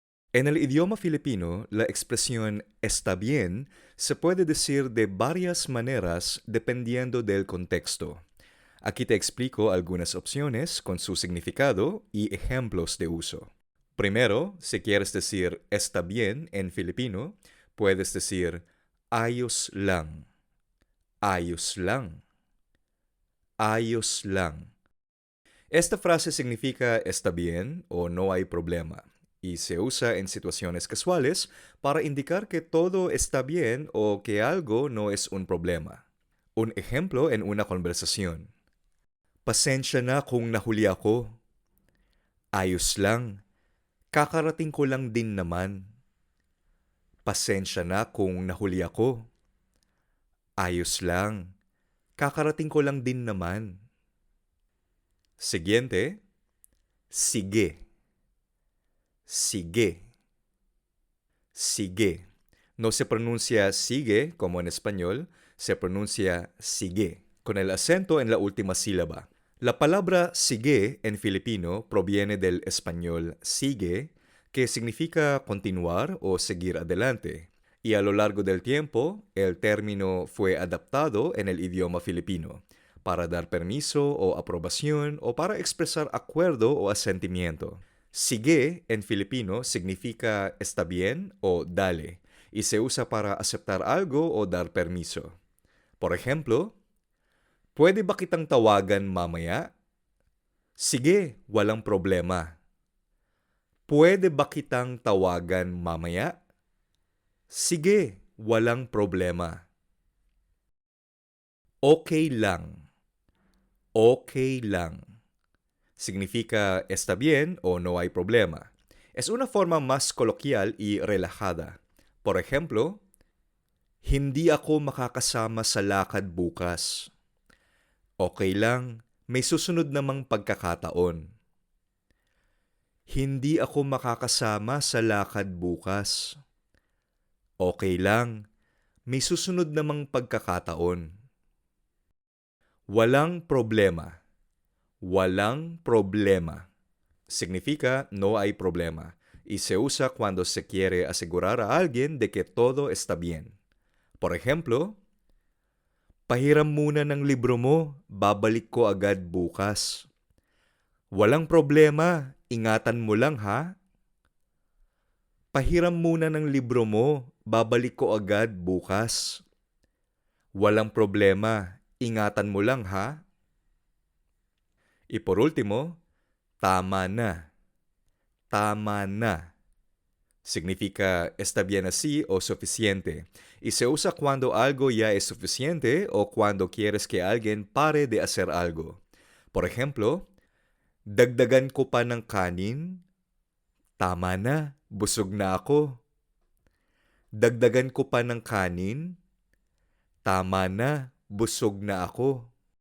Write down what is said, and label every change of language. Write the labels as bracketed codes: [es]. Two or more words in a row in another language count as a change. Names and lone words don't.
[es] En el idioma filipino, la expresión está bien se puede decir de varias maneras dependiendo del contexto. Aquí te explico algunas opciones con su significado y ejemplos de uso. Primero, si quieres decir está bien en filipino, puedes decir [tl] ayos lang, ayos lang, ayos lang. [es] Esta frase significa está bien o no hay problema y se usa en situaciones casuales para indicar que todo está bien o que algo no es un problema. Un ejemplo en una conversación. [tl] Pasensya na kung nahuli ako. Ayos lang. Kakarating ko lang din naman. Pasensya na kung nahuli ako. Ayos lang. Kakarating ko lang din naman. [es] Siguiente. Sige. [tl] Sige. [es] Sigue. No se pronuncia sigue como en español, se pronuncia sigue, con el acento en la última sílaba. La palabra sigue en filipino proviene del español sigue, que significa continuar o seguir adelante. Y a lo largo del tiempo, el término fue adaptado en el idioma filipino para dar permiso o aprobación o para expresar acuerdo o asentimiento. Sige en filipino significa está bien o dale y se usa para aceptar algo o dar permiso. Por ejemplo, [tl] pwede ba kitang tawagan mamaya? Sige, walang problema. Pwede ba kitang tawagan mamaya? Sige, walang problema. Okay lang. Okay lang. [es] Significa está bien o no hay problema. Es una forma más coloquial y relajada. Por ejemplo, [tl] hindi ako makakasama sa lakad bukas. Okay lang, may susunod namang pagkakataon. Hindi ako makakasama sa lakad bukas. Okay lang, may susunod namang pagkakataon. Walang problema. Walang problema. [es] Significa no hay problema y se usa cuando se quiere asegurar a alguien de que todo está bien. Por ejemplo, [tl] pahiram muna ng libro mo, babalik ko agad bukas. Walang problema, ingatan mo lang ha. Pahiram muna ng libro mo, babalik ko agad bukas. Walang problema, ingatan mo lang ha. [es] Y por último, [tl] tama na. Tama na. [es] Significa está bien así o suficiente, y se usa cuando algo ya es suficiente o cuando quieres que alguien pare de hacer algo. Por ejemplo, [tl] dagdagan ko pa ng kanin? Tama na, busog na ako. Dagdagan ko pa ng kanin? Tama na, busog na ako.